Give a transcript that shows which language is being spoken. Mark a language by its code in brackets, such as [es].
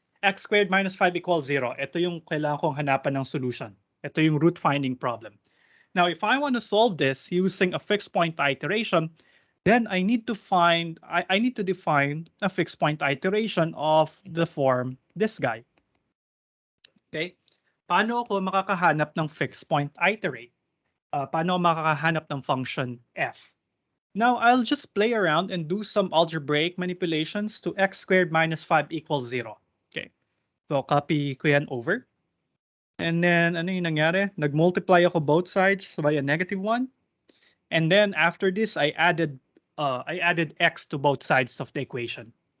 [en] X squared minus 5 equals 0. [tl] Ito yung kailangan kong hanapan ng solution. Ito yung [en] root finding problem. Now, if I want to solve this using a fixed point iteration, then I need to define a fixed point iteration of the form this guy. Okay? [tl] Paano ako makakahanap ng fixed point iterate? Paano ako makakahanap ng function f? [en] Now, I'll just play around and do some algebraic manipulations to x squared minus 5 equals 0. Okay. So, copy ko yan over. And then, [tl] ano yung nangyari? Nag-multiply ako [en] both sides by a negative 1. And then, after this, I added x to both sides of the equation.